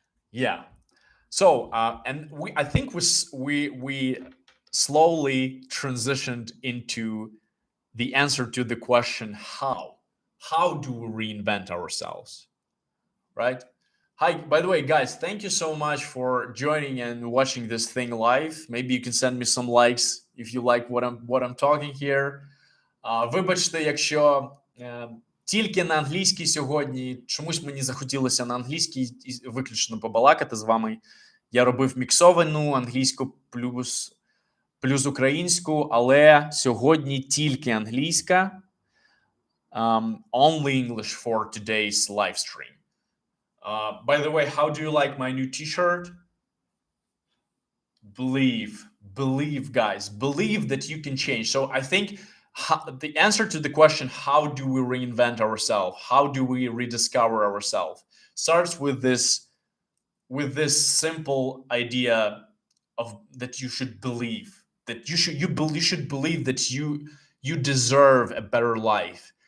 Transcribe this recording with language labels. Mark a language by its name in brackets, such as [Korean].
[English] Yeah. So, and I think we slowly transitioned into the answer to the question how. How do we reinvent ourselves, right? Hi, by the way, guys, thank you so much for joining and watching this thing live. Maybe you can send me some likes if you like what I'm talking here. [Ukrainian] Вибачте, якщо тільки на англійській сьогодні, чомусь мені захотілося на англійській виключно побалакати з вами. Я робив міксовану англійську плюс українську, але сьогодні тільки англійська. [English] Only English for today's live stream. By the way, how do you like my new t-shirt? Believe, guys, believe that you can change. So I think the answer to the question, how do we reinvent ourselves, how do we rediscover ourselves, starts with this simple idea of that you should believe that you should believe that you deserve a better life.